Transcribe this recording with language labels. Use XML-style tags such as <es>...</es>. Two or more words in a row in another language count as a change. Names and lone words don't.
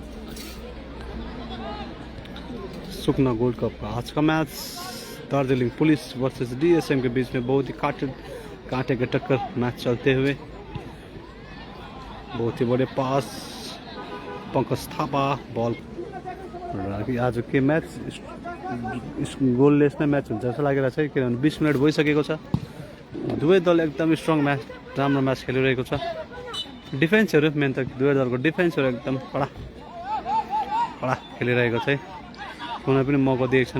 <hi>सुकना गोल्ड कप का आज का मैच दार्जिलिंग पुलिस वर्सेस DSM के बीच में बहुत ही कांटे के टक्कर मैच चलते हुए। बहुत ही बड़े पास, पंकज थापा बॉल। आज के मैच</hi> <ne>गोललेस नै मैच हुन्छ जस्तो लागेर छ, किनभने 20 मिनट भइसकेको छ। दुवै दल एकदम</ne> <en>strong match,</en> <ne>राम्रो मैच खेलिरहेको छ। डिफेन्सहरू मेन त दुवै दलको डिफेन्सहरू एकदम कडा खेलिरहेको छ। कुनै पनि मौका दिएको छैन।</ne>